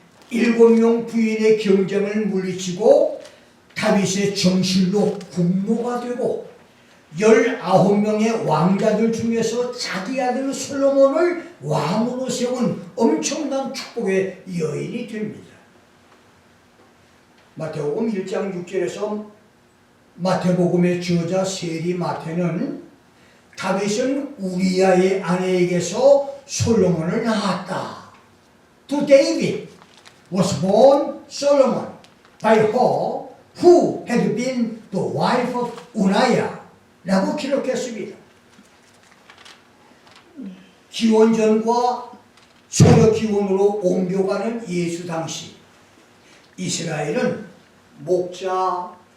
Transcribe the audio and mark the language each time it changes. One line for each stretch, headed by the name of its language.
Korean: 7명 부인의 경쟁을 물리치고 다윗의 정실로 국모가 되고 19명의 왕자들 중에서 자기 아들 솔로몬을 왕으로 세운 엄청난 축복의 여인이 됩니다. 마태복음 1장 6절에서 마태복음의 저자 세리 마태는 다윗은 우리아의 아내에게서 솔로몬을 낳았다.
English: To David was born Solomon by her who had been the wife of Uriah
Korean: 라고 기록했습니다. 기원전과 서로 기원으로 옮겨가는 예수 당시 이스라엘은 목자,